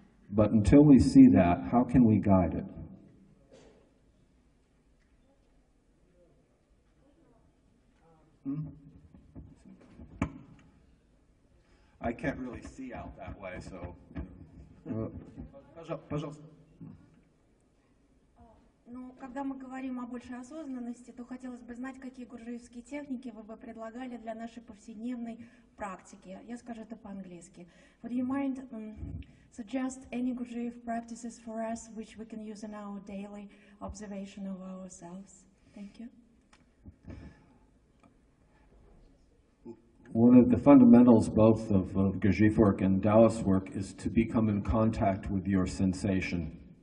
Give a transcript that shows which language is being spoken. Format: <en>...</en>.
<en>But until we see that, how can we guide it? I can't really see out that way, so...</en> <ru>Пожалуйста. Ну, когда мы говорим о большей осознанности, то хотелось бы знать, какие гурджиевские техники вы бы предлагали для нашей повседневной практики. Я скажу это по-английски.</ru> <en>Would you mind suggest any Gurdjieff practices for us which we can use in our daily observation of ourselves? Thank you. One of the fundamentals both of Gurdjieff work and Taoist work is to become in contact with your sensation.</en>